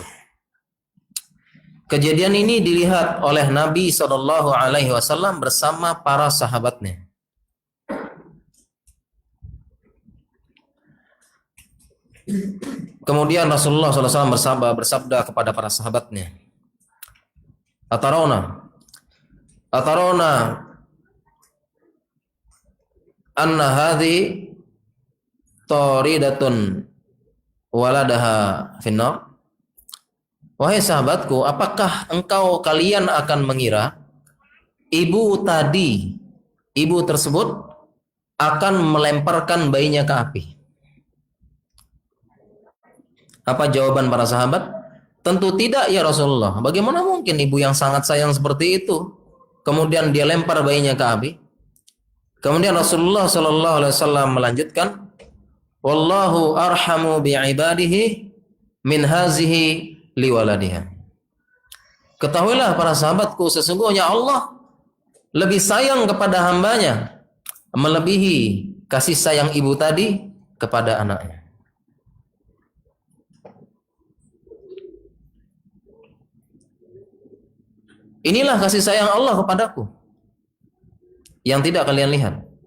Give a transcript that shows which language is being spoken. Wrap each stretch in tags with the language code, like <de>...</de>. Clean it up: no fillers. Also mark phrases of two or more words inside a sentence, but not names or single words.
<id>Kejadian ini dilihat oleh Nabi SAW bersama para sahabatnya. Kemudian Rasulullah SAW bersabda kepada para sahabatnya,</id> <ar>أترون أن هذه طارحة ولدها في النار.</ar> <id>Wahai sahabatku, apakah kalian akan mengira ibu tersebut akan melemparkan bayinya ke api? Apa jawaban para sahabat? Tentu tidak ya Rasulullah. Bagaimana mungkin ibu yang sangat sayang seperti itu kemudian dia lempar bayinya ke api? Kemudian Rasulullah SAW melanjutkan,</id> <ar>والله أرحم بعباده من هذه لولدها.</ar> <id>Ketahuilah para sahabatku, sesungguhnya Allah lebih sayang kepada hambanya melebihi kasih sayang ibu tadi kepada anaknya. Inilah kasih sayang Allah kepadaku yang tidak kalian lihat.</id>